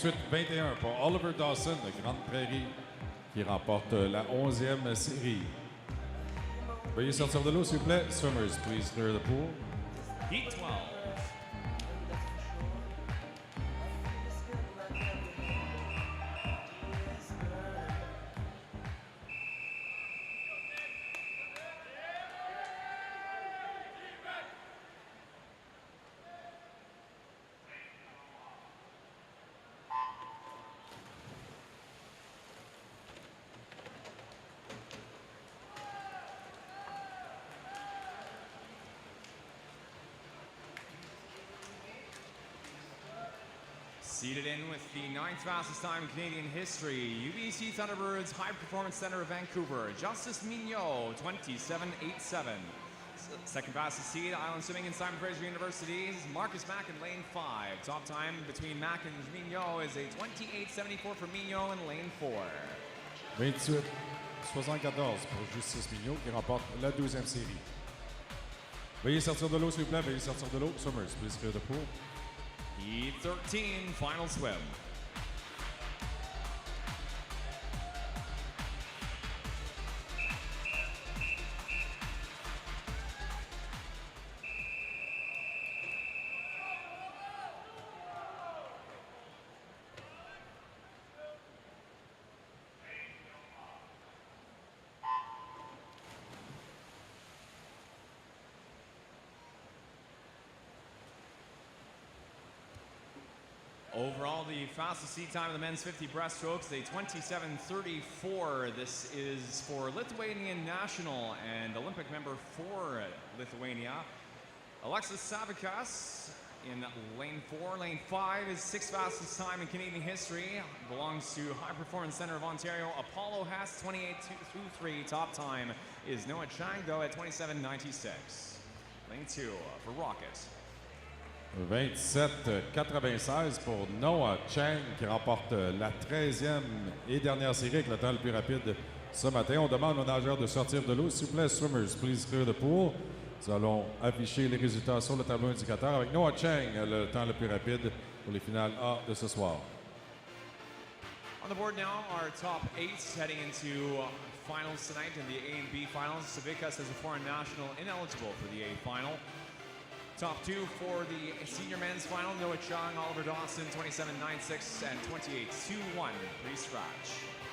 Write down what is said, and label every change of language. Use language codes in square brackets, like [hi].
[fr] 28-21 pour Oliver Dawson de Grande Prairie qui remporte la 11e série. Veuillez sortir de l'eau, s'il vous plaît. [en] Swimmers, please clear the pool. Heat 12. Seated in with the 9th fastest time in Canadian history, UBC Thunderbirds High Performance Center of Vancouver, Justice Mignot, 27.87. Second fastest seed, Island Swimming and Simon Fraser University's Marcus Mack in lane 5. Top time between Mack and Mignot is a 28.74 for Mignot in lane 4. [fr] 28-74 pour Justice Mignot qui remporte la 12e série. Veuillez sortir de l'eau, s'il vous plaît. Veuillez sortir de l'eau. [en] Summers, please clear the pool. Heat 13, final swim. Overall, the fastest seat time of the men's 50 breaststrokes, a 27:34. This is for Lithuanian national and Olympic member for Lithuania, Alexis Savikas in lane 4. Lane 5 is 6th fastest time in Canadian history. Belongs to High Performance Center of Ontario. Apollo Hess, 28:23. Top time is Noah Chang, though, at 27:96. Lane 2 for Rocket. [fr] 27,96 pour Noah Chang qui remporte la 13e et dernière série avec le temps le plus rapide ce matin. On demande aux nageurs de sortir de l'eau. S'il vous plaît, [en] swimmers, please clear the pool. [fr] Nous allons afficher les résultats sur le tableau indicateur avec Noah Chang, le temps le plus rapide pour les finales A de ce soir. [en] On the board now, our top 8 heading into finals tonight in the A and B finals. Savikas as a foreign national ineligible for the A final. Top 2 for the senior men's final, Noah Chang, Oliver Dawson, 27:96 and 28:21 pre-scratch.